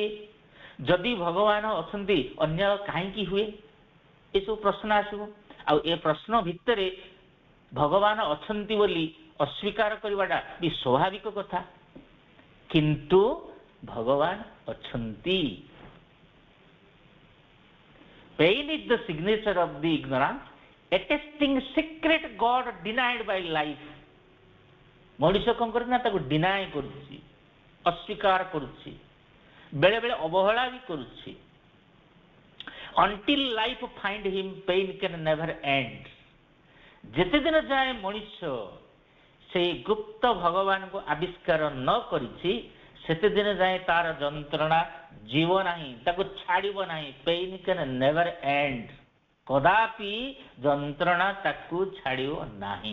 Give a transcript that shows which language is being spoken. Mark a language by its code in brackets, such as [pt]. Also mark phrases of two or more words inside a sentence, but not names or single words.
[or] ଯଦି ଭଗବାନ ଅଛନ୍ତି ଅନ୍ୟାୟ କାହିଁକି ହୁଏ? ଏସବୁ ପ୍ରଶ୍ନ ଆସିବ। ଆଉ ଏ ପ୍ରଶ୍ନ ଭିତରେ ଭଗବାନ ଅଛନ୍ତି ବୋଲି ଅସ୍ୱୀକାର କରିବାଟା ବି ସ୍ୱାଭାବିକ କଥା। କିନ୍ତୁ ଭଗବାନ ଅଛନ୍ତି। [en] Pain is the signature of the ignorance, attesting secret God denied by life। [or] ମଣିଷ କ'ଣ କରୁଛି ନା ତାକୁ ଡିନାଏ କରୁଛି, ଅସ୍ୱୀକାର କରୁଛି, ବେଳେବେଳେ ଅବହେଳା ବି କରୁଛି। [en] until life find him, pain can never end। [or] ଯେତେ ଦିନ ଯାଏ ମଣିଷ ସେଇ ଗୁପ୍ତ ଭଗବାନଙ୍କୁ ଆବିଷ୍କାର ନ କରିଛି ସେତେ ଦିନ ଯାଏ ତାର ଯନ୍ତ୍ରଣା ଯିବ ନାହିଁ, ତାକୁ ଛାଡ଼ିବ ନାହିଁ। [en] pain can never end. [or] କଦାପି ଯନ୍ତ୍ରଣା ତାକୁ ଛାଡ଼ିବ ନାହିଁ।